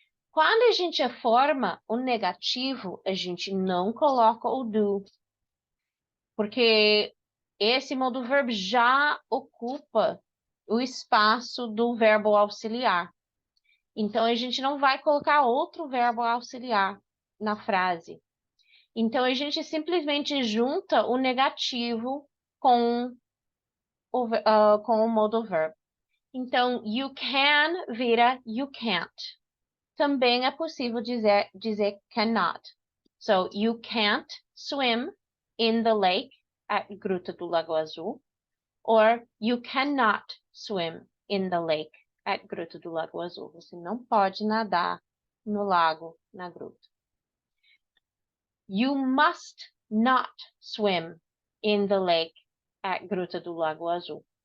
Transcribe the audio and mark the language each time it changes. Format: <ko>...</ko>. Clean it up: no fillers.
<pt>Quando a gente forma o negativo, a gente não coloca o do, porque esse modo verbo já ocupa o espaço do verbo auxiliar. Então, a gente não vai colocar outro verbo auxiliar na frase. Então, a gente simplesmente junta o negativo com o modo verbo.</pt> <en>Então, you can vira you can't.</en> <pt>Também é possível dizer cannot.</pt> <en>So, you can't swim in the lake at Gruta do Lago Azul. Or, you cannot swim in the lake at Gruta do Lago Azul.</en> <pt>Você não pode nadar no lago, na gruta.</pt> <en>You must not swim in the lake at Gruta do Lago Azul.</en>